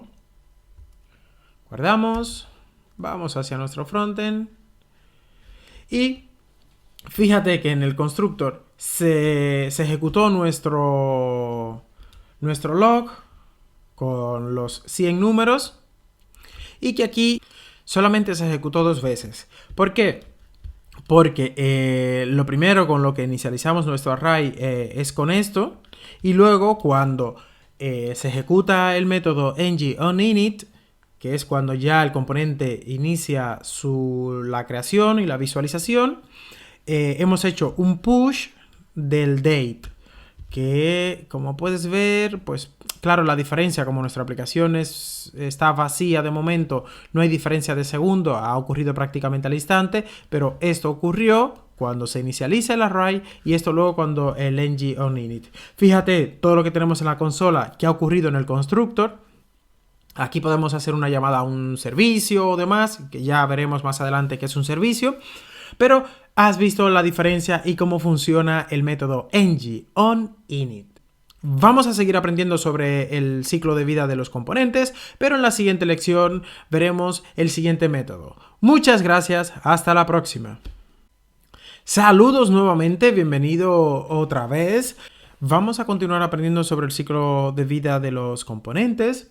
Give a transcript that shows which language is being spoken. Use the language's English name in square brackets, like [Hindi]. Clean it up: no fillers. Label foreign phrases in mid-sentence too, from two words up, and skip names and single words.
[Spanish] Guardamos, vamos hacia nuestro frontend y fíjate que en el constructor se ejecutó nuestro log con los 100 números y que aquí solamente se ejecutó 2 veces. ¿Por qué? Porque lo primero con lo que inicializamos nuestro array es con esto, y luego cuando se ejecuta el método ng-on-init, que es cuando ya el componente inicia la creación y la visualización, hemos hecho un push del date, que como puedes ver, pues claro, la diferencia, como nuestra aplicación está vacía de momento, no hay diferencia de segundo, ha ocurrido prácticamente al instante, pero esto ocurrió cuando se inicializa el array y esto luego cuando el ng on init. Fíjate todo lo que tenemos en la consola que ha ocurrido en el constructor. Aquí podemos hacer una llamada a un servicio o demás, que ya veremos más adelante que es un servicio. Pero has visto la diferencia y cómo funciona el método ng on init. Vamos a seguir aprendiendo sobre el ciclo de vida de los componentes, pero en la siguiente lección veremos el siguiente método. Muchas gracias, hasta la próxima. Saludos nuevamente, bienvenido otra vez. Vamos a continuar aprendiendo sobre el ciclo de vida de los componentes.